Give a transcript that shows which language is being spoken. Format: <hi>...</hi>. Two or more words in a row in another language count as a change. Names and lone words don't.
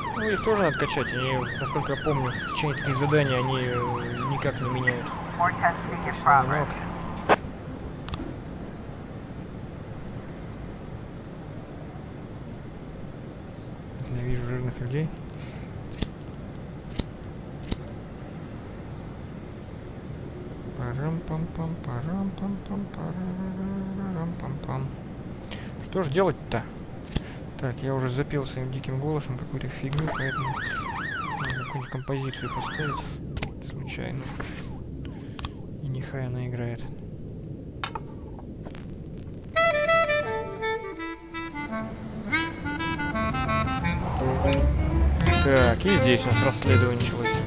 <ru>их тоже надо качать. Они, насколько я помню, в течение таких заданий они никак не меняют</ru> <en>More testing in</en> <ru>свой</ru> <en>progress.</en> <ru>навык. Ненавижу жирных людей. Парам-пам-пам, парам-пам-пам, парам-пам-пам. Что ж делать-то? Так, я уже запел своим диким голосом какую-то фигню, поэтому надо какую-нибудь композицию поставить случайно. И нехай она играет. Так, и здесь у нас расследование началось.</ru>